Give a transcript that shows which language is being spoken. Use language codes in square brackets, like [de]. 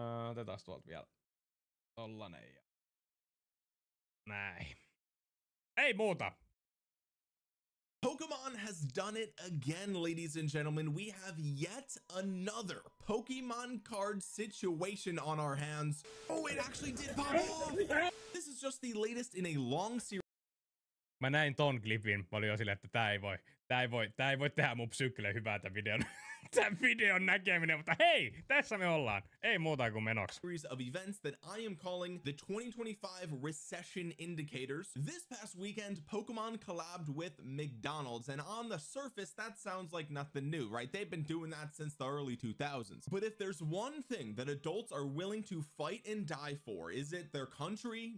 [fi] Otetaan tuolta vielä. Tollanen ja näin. Ei muuta. [en] Pokemon has done it again, ladies and gentlemen. We have yet another Pokemon card situation on our hands. Oh, it actually did pop off. This is just the latest in a long series. [fi] Mä näin ton klipin. Mä olin jo silleen, että tää ei voi tehdä mun psyykille hyvää tämän videon näkeminen, mutta hei, tässä me ollaan. Ei muuta kuin menoksi. [en] Series of events that I am calling the 2025 recession indicators. This past weekend, Pokemon collabed with McDonald's, and on the surface, that sounds like nothing new, right? They've been doing that since the early 2000s. But if there's one thing that adults are willing to fight and die for, is it their country?